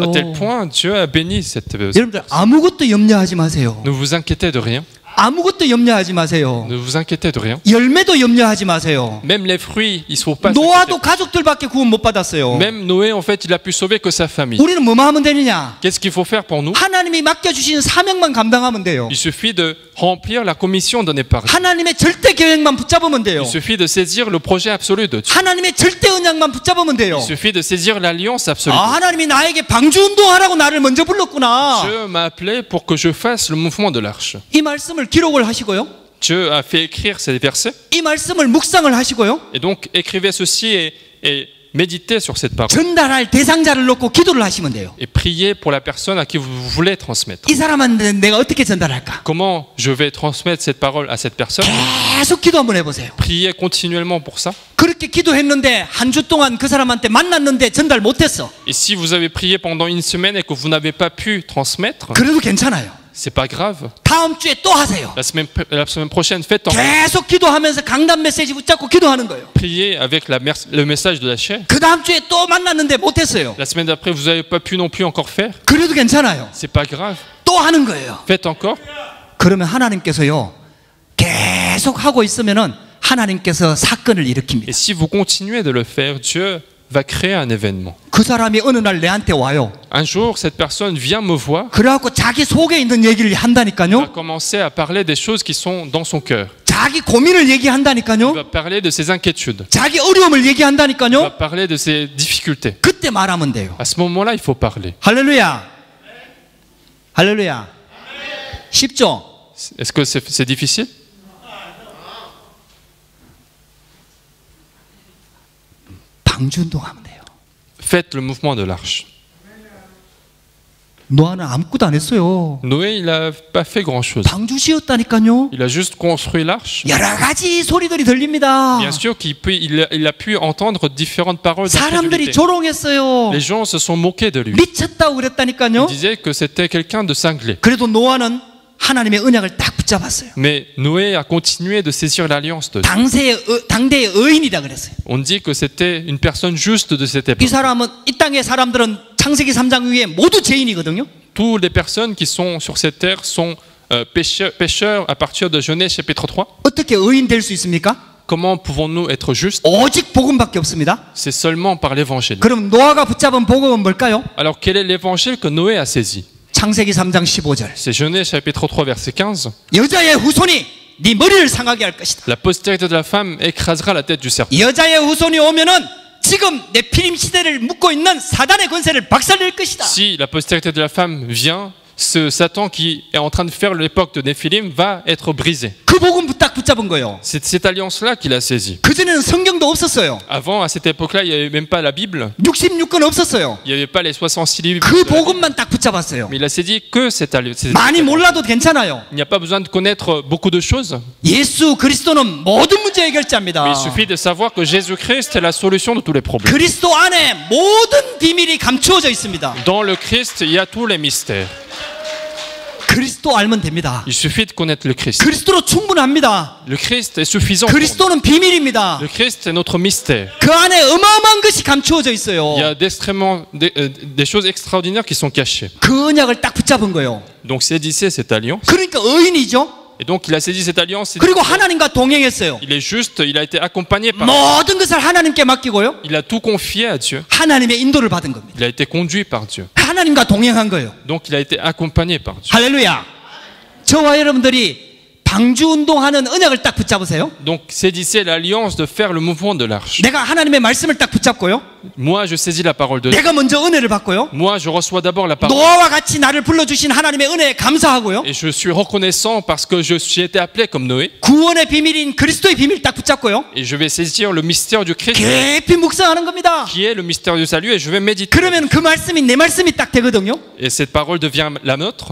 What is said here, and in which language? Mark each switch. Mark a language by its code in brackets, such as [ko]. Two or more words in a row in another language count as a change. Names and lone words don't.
[fr] À tel point, Dieu a béni cette [ko] 여러분들 아무것도 염려하지 마세요. [fr] Ne vous inquiétez de rien. [ko] 아무것도 염려하지 마세요. [fr] Ne vous inquiétez de rien. [ko] 열매도 염려하지 마세요. [fr] Même les fruits, ils ne sont pas. [ko] 노아도 가족들밖에 구원 못 받았어요. [fr] Même Noé, en fait, il a pu sauver que sa famille. [ko] 우리는 뭐만 하면 되느냐? [fr] Qu'est-ce qu'il faut faire pour nous? [ko] 하나님이 맡겨주신 사명만 감당하면 돼요. [fr] Il suffit de remplir la commission donnée par Dieu. [ko] 하나님의 절대 계획만 붙잡으면 돼요. [fr] Il suffit de saisir le projet absolu de Dieu. [ko] 하나님의 절대 언약만 붙잡으면 돼요. [fr] Il suffit de saisir l'alliance absolue. [ko] 아, 하나님이 나에게 방주 운동하라고 나를 먼저 불렀구나. [fr] Dieu m'a appelé pour que je fasse le mouvement de l'arche. [ko] 이 말씀을 기록을 하시고요. [fr] Dieu a fait écrire ces versets. [ko] 이 말씀을 묵상을 하시고요. [fr] Et donc, écrivez ceci et méditez sur cette parole. [ko] 전달할 대상자를 놓고 기도를 하시면 돼요. [fr] Et priez pour la personne à qui vous voulez transmettre. [ko] 이 사람한테 내가 어떻게 전달할까? [fr] Comment je vais transmettre cette parole à cette personne? [ko] 계속 기도 한번 해보세요. [fr] Priez continuellement pour ça. [ko] 그렇게 기도했는데 한 주 동안 그 사람한테 만났는데 전달 못했어. [fr] Et si vous avez prié pendant une semaine et que vous n'avez pas pu transmettre, [ko] 그래도 괜찮아요. [fr] c'est pas grave. [ko] 다음 주에 또 하세요. [fr] La semaine prochaine, faites en [ko] 계속 기도하면서 강단 메시지 붙잡고 기도하는 거예요. [fr] prier avec le message de la chair. [ko] 그 다음 주에 또 만났는데 못했어요. [fr] La semaine d'après, vous n'avez pas pu non plus encore faire. [ko] 그래도 괜찮아요. [fr] C'est pas grave. [ko] 또 하는 거예요. [fr] Faites encore. [ko] 그러면 하나님께서요 계속 하고 있으면은 하나님께서 사건을 일으킵니다. [fr] Et si vous continuez de le faire, Dieu va créer un événement. [ko] 그 사람이 어느 날 내한테 와요. [fr] Un jour, cette personne vient me voir, [ko] 그래갖고 자기 속에 있는 얘기를 [fr] va [ko] 한다니까요. [fr] commencer à parler des choses qui sont dans son cœur. [ko] 자기 고민을 [fr] Il [ko] 얘기한다니까요. [fr] va parler de ses inquiétudes. [ko] 자기 어려움을 [fr] Il va [ko] 얘기한다니까요. [fr] parler de ses difficultés. [ko] 그때 말하면 돼요. [fr] À ce moment-là, il faut parler. [ko] 할렐루야. 할렐루야. 쉽죠? [fr] Est-ce que c'est difficile? [ko] 방주 운동하면 돼요. [fr] Faites le mouvement de l'arche. [ko] 노아는 아무것도 안 했어요. [fr] Noé, il n'a pas fait grand-chose. [ko] 방주 지었다니까요. [fr] Il a juste construit l'arche. [ko] 여러 가지 소리들이 들립니다. [fr] Bien sûr qu'il a pu entendre différentes paroles [ko] 사람들이 [fr] d'incrédulité. [ko] 조롱했어요. [fr] Les gens se sont moqués de lui. [ko] 미쳤다고 [fr] Ils [ko] 그랬다니까요. [fr] disaient que c'était quelqu'un de cinglé. [ko] 그래도 노아는 하나님의 언약을 딱 붙잡았어요. [fr] Mais Noé a continué de saisir l'alliance de Dieu. [ko] 당대의 의인이다 그랬어요. [fr] On dit que c'était une personne juste de cette [ko] 이 [fr] époque. [ko] 사람은 이 땅의 사람들은 창세기 3장 위에 모두 죄인이거든요. [fr] Toutes les personnes qui sont sur cette terre sont pécheurs à partir de Genèse chapitre 3. [ko] 어떻게 의인 될 수 있습니까? [fr] Comment pouvons-nous être justes? [ko] 오직 복음밖에 없습니다. [fr] C'est seulement par l'évangile. [ko] 그럼 노아가 붙잡은 복음은 뭘까요? [fr] Alors quel est l'évangile que Noé a saisi? [ko] 창세기 3장 15절. [fr] C'est Genèse chapitre 3 verset 15. [ko] 여자의 후손이 네 머리를 상하게 할 것이다. [fr] La postérité de la femme écrasera la tête du serpent. [ko] 여자의 후손이 오면은 지금 네피림 시대를 묶고 있는 사단의 권세를 박살낼 것이다. [fr] Si la postérité de la femme vient, ce Satan qui est en train de faire l'époque de Néphilim va être brisé. [ko] 그 복음 딱 붙잡은 거예요. [fr] C'est cette alliance-là qu'il a saisie. [ko] 그전에는 성경도 없었어요. [fr] Avant, à cette époque-là, il n'y avait même pas la Bible. [ko] 66권 없었어요. [fr] Il n'y avait pas les 66 livres. [ko] 그 복음만 딱 붙잡았어요. [fr] Mais il a saisi que cette alliance. [ko] 많이 몰라도 괜찮아요. [fr] Il n'y a pas besoin de connaître beaucoup de choses. [ko] 예수 그리스도는 모든 문제 해결자입니다. [fr] Mais il suffit de savoir que Jésus-Christ est la solution de tous les problèmes. [ko] 그리스도 안에 모든 비밀이 감추어져 있습니다. [fr] Dans le Christ, il y a tous les mystères. [ko] 그리스도 알면 됩니다. [fr] Il suffit de connaître le Christ. [ko] 그리스도로 충분합니다. [fr] Le Christ est suffisant. Pour nous. [ko] 그리스도는 비밀입니다. [fr] Le Christ est notre mystère. [ko] 그 안에 어마어마한 것이 감추어져 있어요. [fr] Il y a des choses extraordinaires qui sont cachées. [ko] 그 언약을 딱 붙잡은 거예요. [fr] Donc saisissez cette alliance. [ko] 그러니까 의인이죠. [fr] Et donc il a saisi cette alliance. [ko] 그리고 하나님과 동행했어요. [fr] Il est juste, il a été accompagné par. [ko] 모든 것을 하나님께 맡기고요. [fr] Il a tout confié à Dieu. [ko] 하나님의 인도를 받은 겁니다. [fr] Il a été conduit par Dieu. [ko] 하나님과 동행한 거예요. [fr] Donc il a été accompagné par Dieu. [ko] 할렐루야. 저와 여러분들이 방주 운동하는 언약을 딱 붙잡으세요. [fr] Donc saisissez l'alliance de faire le mouvement de l'arche. [ko] 내가 하나님의 말씀을 딱 붙잡고요. [fr] Moi je saisis la parole de Dieu. [ko] 내가 먼저 은혜를 받고요. [fr] Moi je reçois d'abord la parole. [ko] 노아와 같이 나를 불러주신 하나님의 은혜에 감사하고요. [fr] Et je suis reconnaissant parce que j'ai été appelé comme Noé. [ko] 구원의 비밀인 그리스도의 비밀 딱 붙잡고요. [fr] Et je vais saisir le mystère du Christ [ko] 깊이 묵상하는 겁니다. [fr] qui est le mystère du salut et je vais méditer. [ko] 그러면 그 말씀이 내 말씀이 딱 되거든요. [fr] Et cette parole devient la nôtre.